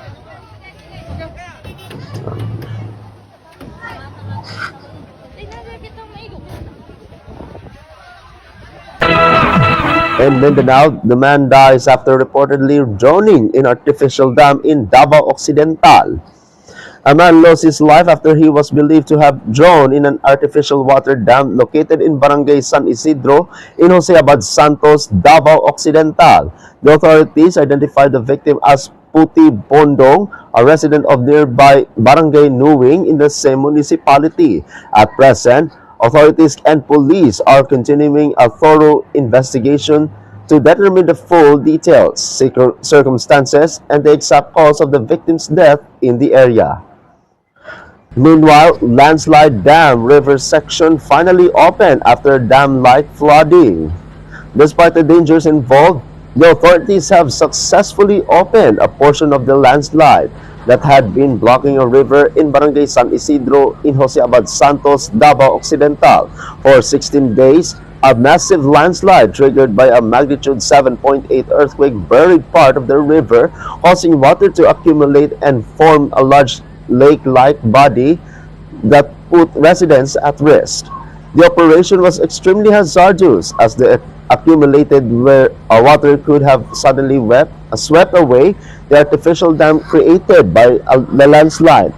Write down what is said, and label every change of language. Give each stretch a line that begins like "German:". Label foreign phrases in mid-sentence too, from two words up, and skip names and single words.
English: In Mindanao, the man dies after reportedly drowning in artificial dam in Davao Occidental. A man lost his life after he was believed to have drowned in an artificial water dam located in Barangay San Isidro in Jose Abad Santos, Davao Occidental. The authorities identified the victim as Puti Bondong, a resident of nearby Barangay Nuwing in the same municipality. At present, authorities and police are continuing a thorough investigation to determine the full details, circumstances, and the exact cause of the victim's death in the area. Meanwhile, landslide dam river section finally opened after dam-like flooding. Despite the dangers involved, the authorities have successfully opened a portion of the landslide that had been blocking a river in Barangay San Isidro in Jose Abad Santos, Davao Occidental. For 16 days, a massive landslide triggered by a magnitude 7.8 earthquake buried part of the river, causing water to accumulate and form a large lake-like body that put residents at risk. The operation was extremely hazardous as the accumulated water could have suddenly swept away the artificial dam created by the landslide.